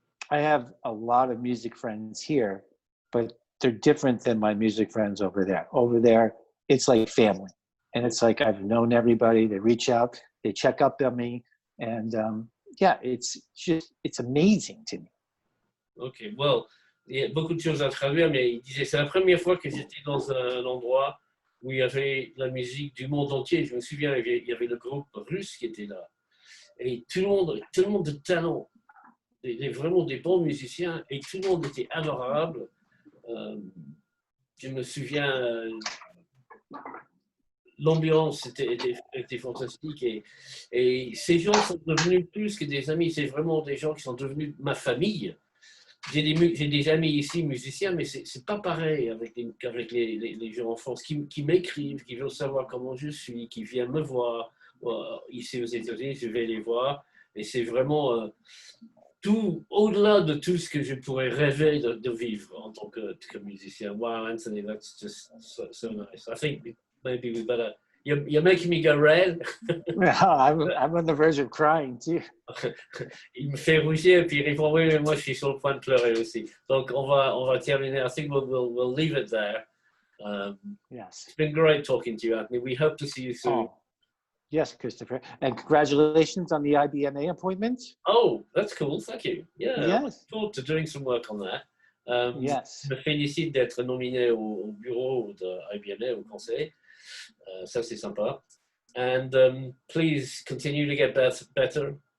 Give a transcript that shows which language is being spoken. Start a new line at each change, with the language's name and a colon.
English: I have a lot of music friends here, but they're different than my music friends over there. Over there, it's like family. and it's like I've known everybody. They reach out, they check up on me, and yeah, it's amazing to me.
French: Ok, well, il y a beaucoup de choses à traduire, mais il disait c'est la première fois que j'étais dans un endroit où il y avait la musique du monde entier. Je me souviens, il y avait le groupe russe qui était là. Et tout le monde de talent, vraiment des bons musiciens, et tout le monde était adorable. Je me souviens, l'ambiance était fantastique et ces gens sont devenus plus que des amis, c'est vraiment des gens qui sont devenus ma famille. J'ai des amis ici musiciens, mais c'est pas pareil qu'avec les gens en France qui m'écrivent, qui veulent savoir comment je suis, qui viennent me voir. Ici aux États-Unis, je vais les voir et c'est vraiment tout au-delà de tout ce que je pourrais rêver de vivre en tant que musicien.
English: Wow, Anthony, that's just so nice. I think maybe we better. You're making me go red. I'm on the verge of crying too.
French: Il me fait rougir et puis il répond oui, mais moi je suis sur le point de pleurer aussi. Donc on va terminer.
English: I think we'll leave it there. Yes. It's been great talking to you, Anthony. We hope to see you soon. Oh, yes, Christopher. And congratulations on the IBMA appointment. Oh, that's cool. Thank you. Yeah, I look Yes. forward to doing some work on that. Yes.
French: Je me félicite d'être nominé au bureau de IBMA, au conseil. Ça, c'est sympa.
English: And please continue to get better.